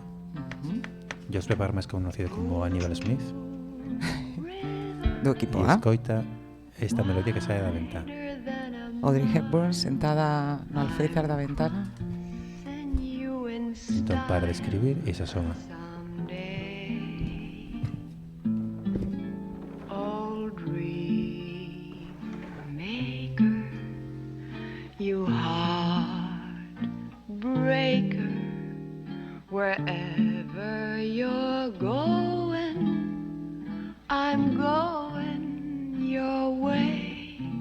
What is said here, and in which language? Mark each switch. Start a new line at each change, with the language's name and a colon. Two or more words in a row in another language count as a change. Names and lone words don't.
Galician: George Pepper, máis conocido como Aníbal Smith. Do equipo E A. escoita esta melodía que sae da ventana. Audrey Hepburn sentada no alféizar da ventana. Entón, para de escribir e esa sona.
English: Oh, dream maker, you heartbreaker, wherever you're going, I'm going your way.